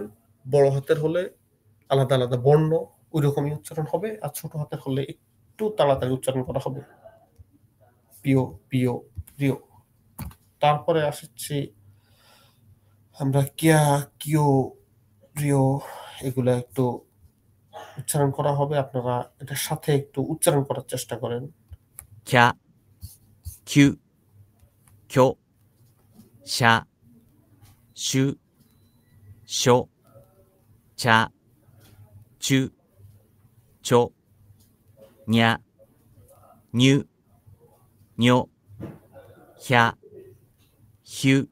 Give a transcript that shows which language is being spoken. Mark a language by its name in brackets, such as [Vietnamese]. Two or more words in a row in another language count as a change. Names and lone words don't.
[Bangla] বড় হাতের হলে আলাদা আলাদা বর্ণ, ওই রকমই উচ্চারণ হবে, আর ছোট হাতের হলে একটু তাড়াতাড়ি উচ্চারণ করা হবে, [Japanese] ぴょ、ぴょ、りょ. [Bangla] তারপরে আসছি আমরা [Japanese] きゃ、きょ、りょ. [Bangla] এগুলা একটু উচ্চারণ করা হবে, আপনারা এটার সাথে একটু উচ্চারণ করার চেষ্টা করেন। [Japanese] きゃ、きゅ、きょ、しゃ、しゅ、しょ、ちゃ、ちゅ、ちょ、にゃ、にゅ、にょ、ひゃ、ひゅ、